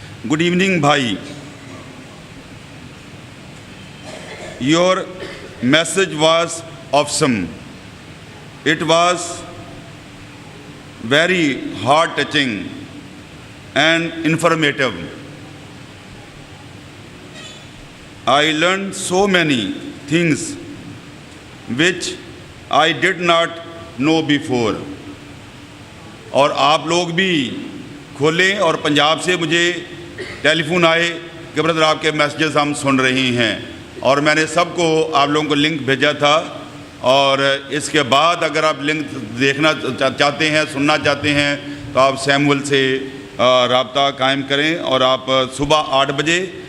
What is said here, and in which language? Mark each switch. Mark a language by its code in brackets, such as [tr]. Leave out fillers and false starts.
[en] Good evening بھائی، your message was awesome, it was very heart touching and informative. I learned so many things which I did not know before. [ur] اور آپ لوگ بھی کھولیں، اور پنجاب سے مجھے ٹیلی فون آئے کہ برادر آپ کے میسیجز ہم سن رہے ہیں، اور میں نے سب کو آپ لوگوں کو لنک بھیجا تھا۔ اور اس کے بعد اگر آپ لنک دیکھنا چاہتے ہیں، سننا چاہتے ہیں، تو آپ سیمول سے رابطہ قائم کریں، اور آپ صبح 8 بجے